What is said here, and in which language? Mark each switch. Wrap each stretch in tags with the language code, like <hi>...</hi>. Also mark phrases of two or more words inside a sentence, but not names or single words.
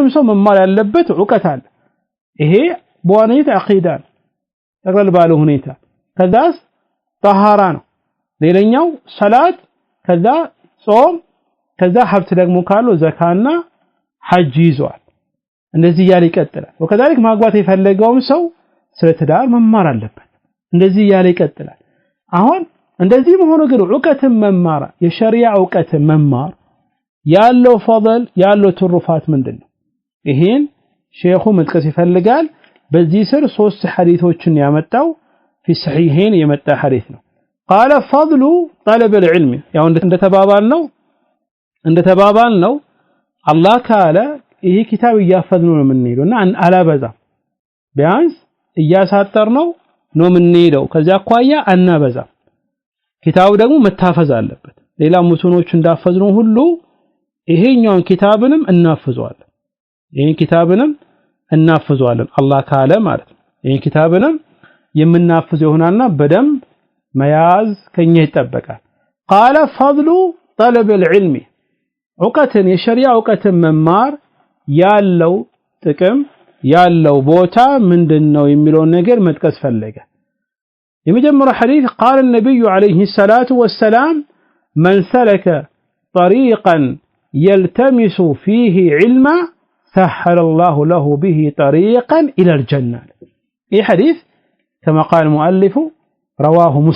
<am>ሰው መማር ያለበት ዕውቀት አለ ይሄ በዋነኝነት አቂዳ ተቀበል ባለ ሁኔታ ከዛስ طهارة ነው ሌላኛው ሰላት ከዛ ጾም ከዛ ሀብት ደግሞ ካለው ዘካና ሐጅ ይዟል እንደዚህ ያለ ይቀጥላል ወከዛልክ ማግባት የፈለገውም ሰው ስለ ትዳር መማር አለበት እንደዚህ ያለ ይቀጥላል አሁን እንደዚህ መሆኑ ግን ዕውቀትን መማር የሸሪዓ ዕውቀትን መማር ያለው ፈضል ያለው ትሩፋት ምንድነው ይሄን ሼኹ መጥቀስ ይፈልጋል በዚህ ስር 3 ሐዲሶችን ያመጣው</am> <ar>في صحيحين</ar> <am>የመጣ ሐዲስ ነው</am> <ar>قال فضل طلب العلم</ar> <am>ያው እንደተባባልነው አላህ ካለ ይሄ ኪታብ እያፈዝነው ነው የምንሄደውና አላበዛ ቢያንስ እያሳጠርነው ነው የምንሄደው ከዛ አኳያ አናበዛ ኪታቡ ደግሞ መታፈዝ አለበት ሌላ ሙስኖች እንዳፈዝነው ሁሉ ይሄኛውን ኪታብንም እናፈዘዋለን አላህ ካለ ማለት ነው ይሄን ኪታብንም የምናፈዝ ይሆናልና በደም መያዝ ከኛ ይጠበቃል قال</am> <ar>فضل طلب العلم</ar> <am>ዕውቀትን የሸሪዓ ዕውቀትን መማር ያለው ጥቅም ያለው ቦታ ምንድነው የሚለው ነገር መጥቀስ ፈለገ የመጀመሪያው ሐዲስ</am> <ar>قال النبي عليه الصلاه والسلام من سلك طريقا يلتمس فيه علما سهل الله له به طريقا الى الجنه اي حديث كما قال المؤلف رواه</ar>